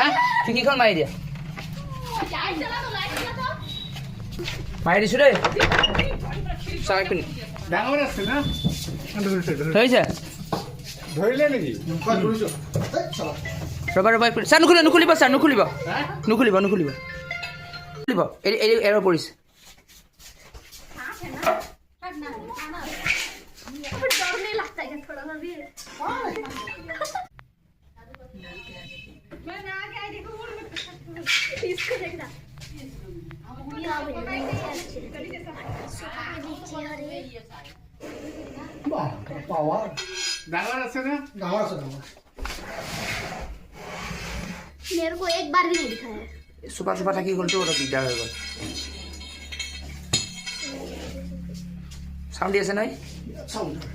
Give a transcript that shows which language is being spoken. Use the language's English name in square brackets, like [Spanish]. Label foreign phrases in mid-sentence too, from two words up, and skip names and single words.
[Assamese] খিৰিকীখন মাৰি দিয়া মাৰি দিছোঁ দেই চাই পিনি ডাঙৰ আছে না ধৰিছে ধৰিলে নেকি ৰ'বা ছাৰ নুখুলিব ছাৰ নুখুলিব এৰ পৰিছে [Hindi] डरने लगता है थोड़ा सा भी मैं ना आगे आई देखो इसको देखना [Assamese] পাৱাৰ ডাঙৰ আছে না ডাঙৰ আছে ডাঙৰ [Hindi] मेरे को एक बार भी नहीं दिखा है [Assamese] চোপা থাকি গ'লতো অলপ দিগদাৰ হৈ গ'ল চাউণ্ড দি আছে নাই চাউণ্ড